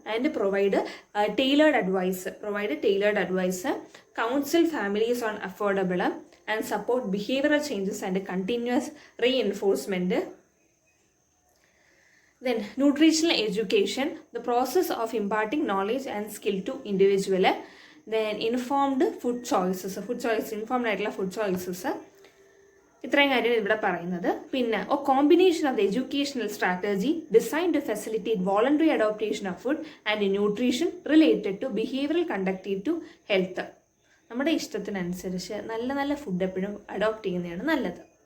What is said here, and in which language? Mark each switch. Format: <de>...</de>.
<en>And provide tailored advice, counsel families on affordable and support behavioural changes and continuous reinforcement. Then nutritional education, the process of imparting knowledge and skill to individual. Then informed food choices, informed ആയിട്ടുള്ള food choices.</en> <ml>ഇത്രയും കാര്യമാണ് ഇവിടെ പറയുന്നത്.</ml> <en>പിന്നെ combination of the educational strategy design to facilitate voluntary adoptation of food and nutrition related to behavioural conductive to health.</en> <ml>നമ്മുടെ ഇഷ്ടത്തിനനുസരിച്ച് നല്ല നല്ല ഫുഡ് എപ്പോഴും അഡോപ്റ്റ് ചെയ്യുന്നതാണ് നല്ലത്.</ml>